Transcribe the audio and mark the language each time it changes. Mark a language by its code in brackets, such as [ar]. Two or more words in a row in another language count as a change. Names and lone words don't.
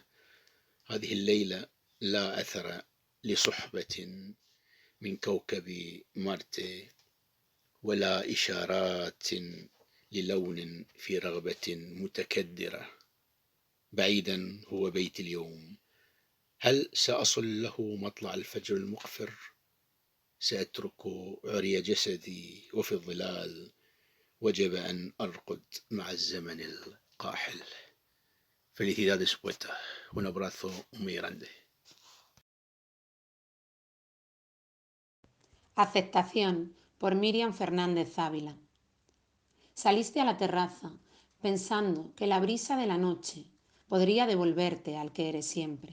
[ar] هذه الليلة لا أثر لصحبة من كوكب مارتي، ولا إشارات للون في رغبة متكدرة. بعيدا هو بيت اليوم، هل سأصل له مطلع الفجر المقفر؟ سأترك عري جسدي وفي الظلال وجب أن أرقد مع الزمن القاحل. [es] Felicidades, poeta. Un abrazo muy grande. Aceptación, por Miriam Fernández Ávila. Saliste a la terraza pensando que la brisa de la noche podría devolverte al que eres siempre.